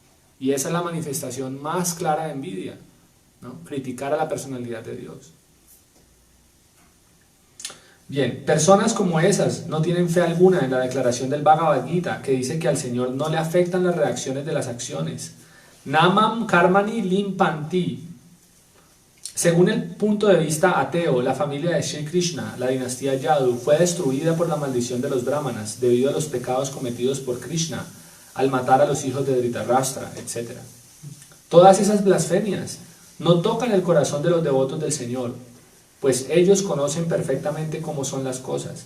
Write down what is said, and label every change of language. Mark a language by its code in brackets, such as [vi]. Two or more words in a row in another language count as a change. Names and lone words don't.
[es] Y esa es la manifestación más clara de envidia. ¿no? Criticar a la personalidad de Dios. Bien, personas como esas no tienen fe alguna en la declaración del Bhagavad Gita, que dice que al Señor no le afectan las reacciones de las acciones. [sa] Namam karmani limpanti. [es] Según el punto de vista ateo, la familia de Sri Krishna, la dinastía Yadu, fue destruida por la maldición de los brahmanas debido a los pecados cometidos por Krishna al matar a los hijos de Dhritarashtra, etc. Todas esas blasfemias no tocan el corazón de los devotos del Señor, pues ellos conocen perfectamente cómo son las cosas.